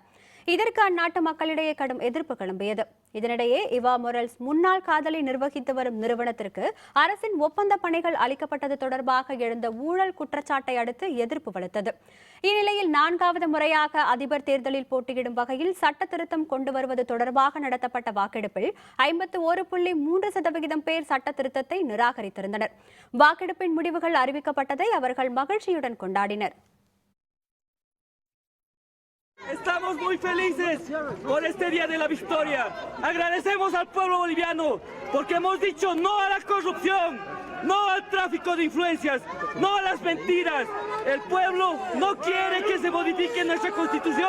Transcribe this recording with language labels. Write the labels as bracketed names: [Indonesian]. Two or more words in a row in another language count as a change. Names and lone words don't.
[Tamil] இதற்கு அந்நாட்டு மக்களிடையே கடும் எதிர்ப்பு கிளம்பியது. இதனிடையே இவா மொரல்ஸ் முன்னாள் காதலை நிர்வகித்து வரும் நிறுவனத்திற்கு அரசின் ஒப்பந்த பணிகள் அளிக்கப்பட்டது தொடர்பாக எழுந்த ஊழல் குற்றச்சாட்டை அடுத்து எதிர்ப்பு வலுத்தது. இந்நிலையில் 4வது முறையாக அதிபர் தேர்தலில் போட்டியிடும் வகையில் சட்ட திருத்தம் கொண்டு வருவது தொடர்பாக நடத்தப்பட்ட வாக்கெடுப்பில் 51.3% பேர் சட்ட திருத்தத்தை நிராகரித்திருந்தனர். வாக்கெடுப்பின் முடிவுகள் அறிவிக்கப்பட்டதை அவர்கள் மகிழ்ச்சியுடன் கொண்டாடினர். [Spanish] Estamos muy felices por este día de la victoria. Agradecemos al pueblo boliviano porque hemos dicho no a la corrupción, no al tráfico de influencias, no a las mentiras. El pueblo no quiere que se modifique nuestra constitución.